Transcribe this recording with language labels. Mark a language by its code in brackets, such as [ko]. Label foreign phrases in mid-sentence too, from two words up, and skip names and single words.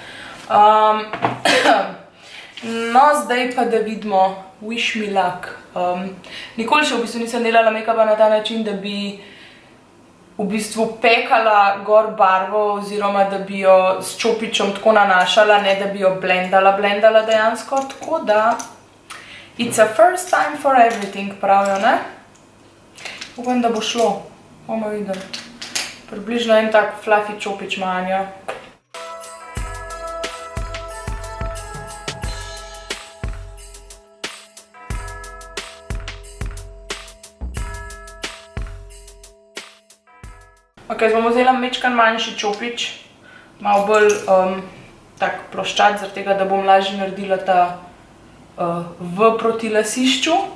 [sl] No, zdaj pa da vidimo [en] Wish Me Luck. [sl] Nikoli še v bistvu nisem delala make-upa na ta način, da bi v bistvu pekala gor barvo oziroma da bi jo s čopičem tako nanašala, ne da bi jo blendala dejansko, tako da [en] it's a first time for everything, [sl] pravijo, ne? Upam, da bo šlo. Bomo videli. Približno en tak fluffy čopič ima Anja. Ok, zdaj bomo vzela majčkeno manjši čopič, malo bolj tak ploščat, zaradi tega, da bom lažje naredila ta v proti lasišču.